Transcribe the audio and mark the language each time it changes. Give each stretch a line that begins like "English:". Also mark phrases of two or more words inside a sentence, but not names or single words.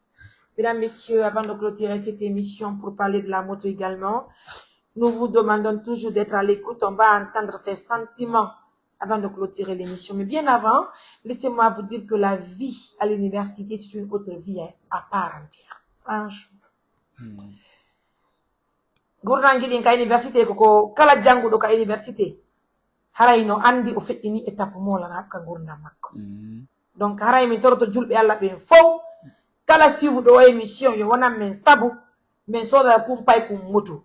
French: Mesdames, messieurs, avant de clôturer cette émission pour parler de la moto également, nous vous demandons toujours d'être à l'écoute. On va entendre ces sentiments avant de clôturer l'émission. Mais bien avant, laissez-moi vous dire que la vie à l'université, c'est une autre vie à part entière. Franchement.
Fula: Gournangi din ka université ko kala jangudo ka université haray no andi o feddini étape mo la hakka gurdam makko. Donc haray mi torto julbe Allah be fow kala siwu do émission yo wona men sabu men soda kum pay kum mutu.